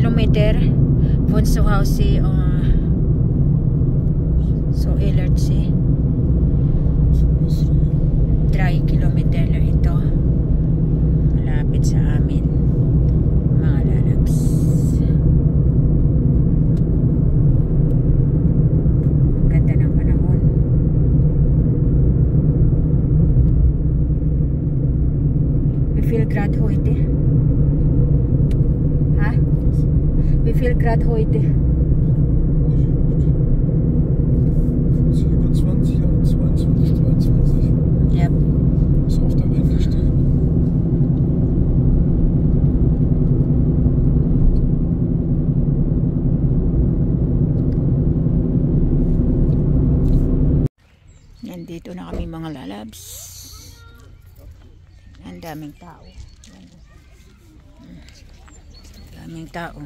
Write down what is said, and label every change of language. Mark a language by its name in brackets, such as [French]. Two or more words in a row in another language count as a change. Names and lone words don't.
[German] kilometer von zu Hause [Filipino] so Elertse 3 kilometer lang ito, malapit sa amin mga lalabs. Ganda ng panahon. [English] We feel glad heute. Ha? We feel glad heute. [German] Über 20 und 22, 23. [English] Yep. [German] Ist auf der Wende stehen. [Filipino] Nandito na kami mga lalabs. Ang daming tao. Daming tao.